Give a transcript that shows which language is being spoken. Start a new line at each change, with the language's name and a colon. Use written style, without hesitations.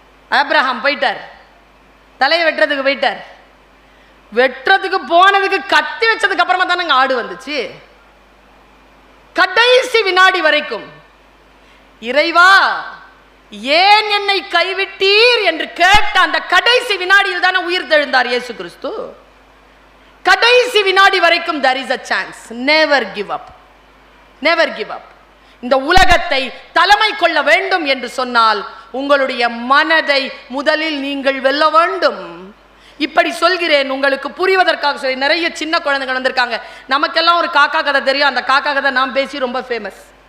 Tamil: Abraham போயிட்டார், தலையை வெட்டுறதுக்கு போயிட்டார். வெட்டுறதுக்கு போனதுக்கு கத்தி வச்சதுக்கு அப்புறமா தானே ஆடு வந்துச்சு. கடைசி வினாடி வரைக்கும் இறைவா ஏன் என்னை கைவிட்டீர் என்று கேட்ட அந்த கடைசி வினாடியில் தானே உயிர் தெழுந்தார் இயேசு கிறிஸ்து. கடைசி வினாடி வரைக்கும்
English: there is a chance. never give up, never give up.
Tamil: இந்த உலகத்தை தலைமை கொள்ள வேண்டும் என்று சொன்னால் உங்களுடைய மனதை முதலில் நீங்கள் வெல்ல வேண்டும். இப்படி சொல்கிறேன் உங்களுக்கு புரிவதற்காக சொல்லி. நிறைய சின்ன குழந்தைகள் வந்திருக்காங்க. நமக்கெல்லாம் ஒரு காக்கா கதை தெரியும். அந்த காக்கா கதை நான் பேசி ரொம்ப ஃபேமஸ்.